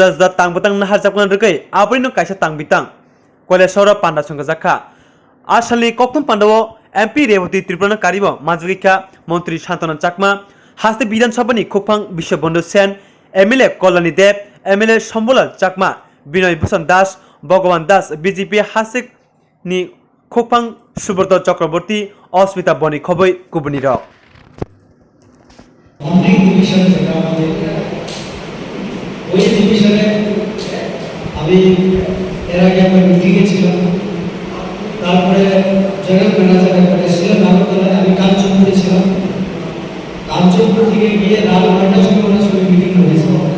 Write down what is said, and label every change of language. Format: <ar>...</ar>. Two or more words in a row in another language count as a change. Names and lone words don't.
<trp>जुदा तांबतां नाहार जापना रगै आबरिनो काइसा तांबितां कयला शहर पान्डा संगा जाखा आसालनि कक्तम पान्डाव एमपी रेवती त्रिपुरा कारिब माजुगिखा मंत्री शान्तनु चाकमा हास्ते विधानसभानि खुफां विश्वबन्धु सेन एमएलए कल्याणी देव एमएलए सम्बला चाकमा विनय भूषण दास भगवान दास बीजेपी हासिकनि खुफां सुब्रत चक्रवर्ती अस्मिता बनी खबै कुबुनि रक</trp> <bn>অনেক ডিভিশন যেটা আমাদের ওই ডিভিশনে আমি এর আগে আমার মিটিংয়ে ছিলাম, তারপরে</bn> <en>general manager</en> <bn>পরে ছিলাম আগরতলায়, আমি কাঞ্চনপুরে ছিলাম। কাঞ্চনপুর থেকে গিয়ে রাত 9টার সময় ওনার সঙ্গে মিটিং হয়েছিল।</bn>